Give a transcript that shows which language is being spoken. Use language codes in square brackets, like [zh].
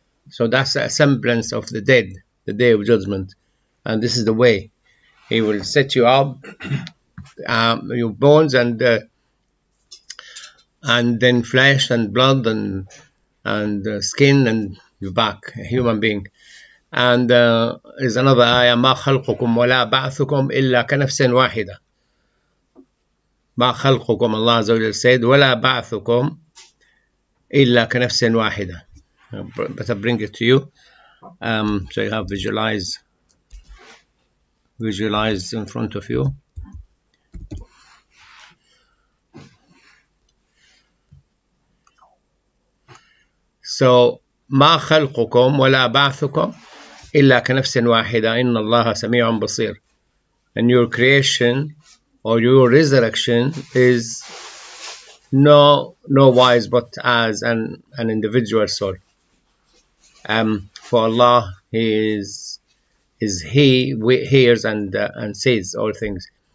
[en] So that's a semblance of the dead, the day of judgment. And this is the way. He will set you up, your bones, and then flesh and blood and skin, and you're back, a human being. And there's another ayah, [ar] ما خلقكم ولا بعثكم إلا كنفس واحدة. ما خلقكم, Allah Azza wa Jalla said, ولا بعثكم إلا كنفس واحدة. [en] Better bring it to you, so you have visualize in front of you. [ar] So ما خلقكم ولا بعثكم إلا كنفس واحدة إن الله سميع بصير. [en] And your creation or your resurrection is no wise but as an individual soul. For Allah, He hears and sees all things.